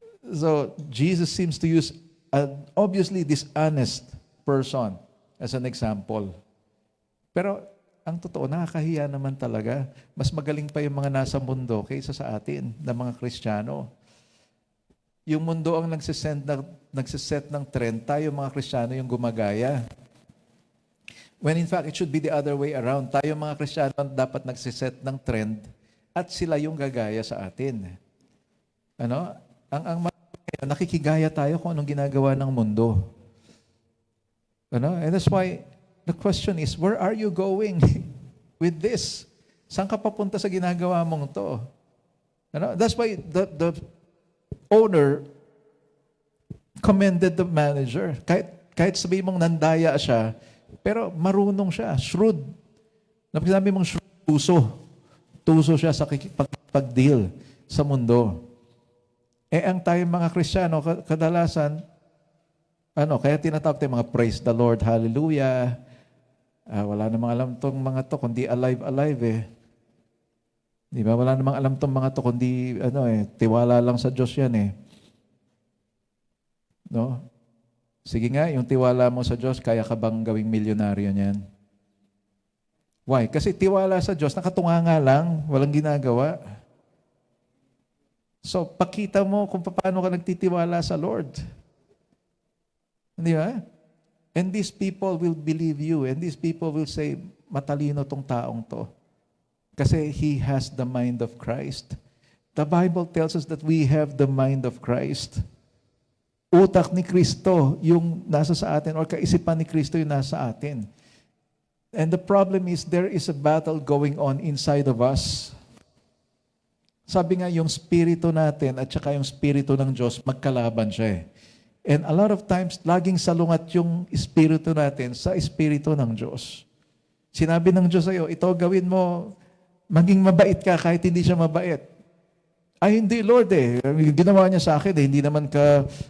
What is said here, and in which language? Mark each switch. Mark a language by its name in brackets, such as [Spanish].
[English] So Jesus seems to use an obviously dishonest person as an example. [Filipino] Pero ang totoo, nakakahiya naman talaga. Mas magaling pa yung mga nasa mundo kaysa sa atin, na mga Kristiyano. Yung mundo ang nagsiset ng trend, tayo mga Kristiyano yung gumagaya. [English] When in fact, it should be the other way around. [Filipino] Tayo mga Kristiyano dapat nagsiset ng trend at sila yung gagaya sa atin. Ano? Nakikigaya tayo kung anong ginagawa ng mundo. Ano? [English] And that's why the question is, where are you going with this? [Filipino] Saan ka papunta sa ginagawa mong to? Ano? [English] That's why the owner commended the manager. [Filipino] Kahit sabihin mong nandaya siya, pero marunong siya, shrewd. Sabi mong shrewd, tuso siya sa pag-deal sa mundo. Ang tayong mga Kristiyano, kadalasan, kaya tinatawag tayo mga [English] praise the Lord, [Filipino] hallelujah. Wala namang alam tong mga to, kundi alive eh. Di ba? Wala namang alam tong mga to, kundi tiwala lang sa Diyos yan eh. No? Sige nga, yung tiwala mo sa Diyos, kaya ka bang gawing milyonaryo niyan? [English] Why? [Filipino] Kasi tiwala sa Diyos, nakatunganga lang, walang ginagawa. So, pakita mo kung paano ka nagtitiwala sa Lord. Di ba? [English] And these people will believe you, and these people will say, [Filipino] matalino tong taong to. [English] Kasi he has the mind of Christ. The Bible tells us that we have the mind of Christ. [Filipino] Utak ni Kristo yung nasa sa atin, or kaisipan ni Kristo yung nasa atin. [English] And the problem is, there is a battle going on inside of us. [Filipino] Sabi nga, yung spirito natin at saka yung spirito ng Diyos, magkalaban siya eh. [English] And a lot of times, [Filipino] laging salungat yung espiritu natin sa espiritu ng Diyos. Sinabi ng Diyos sa'yo, ito gawin mo, maging mabait ka kahit hindi siya mabait. Ay, hindi, Lord eh. Ginawa niya sa akin eh. Hindi naman ka,